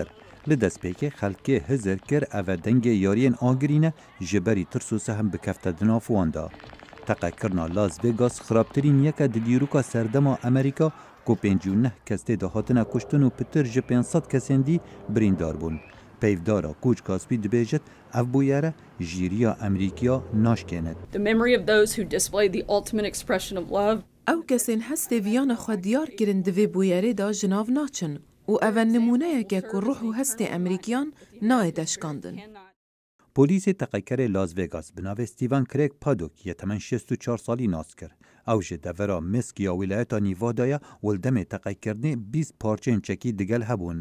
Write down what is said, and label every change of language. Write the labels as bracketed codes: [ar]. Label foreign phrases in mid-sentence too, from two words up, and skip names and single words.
[ku] Li destpêkê xelkê hizir kir ev dengê yariyên agirîne ji berî tirs û sehem bikefte di nav wan da. Teqekirina Las Vegas xirabtirîn yeke di dîroka serdema Amerîka ku 59 kes tê de hatine kuştin û pitir ji 500 kesên dî birîndar bûn. Peyvdara Koç Kasbî dibêjit ev bûyere jîriya Emerîkiya naşkênet. [en] The memory of those who displayed the ultimate expression of love. [ku] Ew kesên hestê viyana xwe diyar kirin di vê bûyerê da ji nav naçin û ev e nimuneyeke ku ruh û hestê Emerîkiyan nayê deşkandin. Polîsê teqekerê Las Vegas bi navê Stephen Craig Paddock yê temen 64 salî nas kir. Ew ji devera Misk ya wîlayeta Nevadaya wildemê teqekirinê 20 parçeyên çekî digel hebûn.